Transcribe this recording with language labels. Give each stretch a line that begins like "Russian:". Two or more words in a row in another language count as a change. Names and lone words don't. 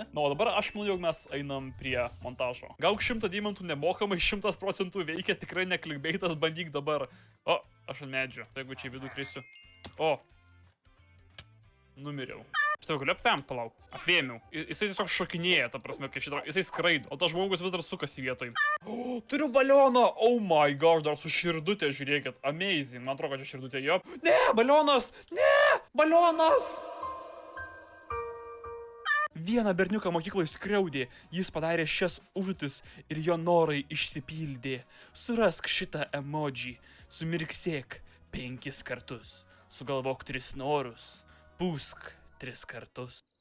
Lithuanian: Na o dabar aš manau, jog mes einam prie montažo. Gauk 100 deimantų nemokamai, 100% veikia, tikrai ne clickbaitas, bandyk dabar. O, aš ant medžio, jeigu čia į vidų krisiu. O, numiriau. Štai galiu apvemt, palauk. Apvėmiau. Jisai tiesiog šokinėja, ta prasme, kai šitą, jisai skraido, o tas žmogus vis dar sukasi vietoj. O, turiu balioną!
English: Oh my gosh,
Lithuanian: dar su širdutė, žiūrėkit. Amazing, man atrodo, kad čia širdutė jo. Ne, balionas! Ne, balionas! Vieną berniuką mokykloje skriaudė, jis padarė šias užduotis ir jo norai išsipildė. Surask šitą emoji, sumirksėk 5 kartus, sugalvok 3 norus, pūsk 3 kartus.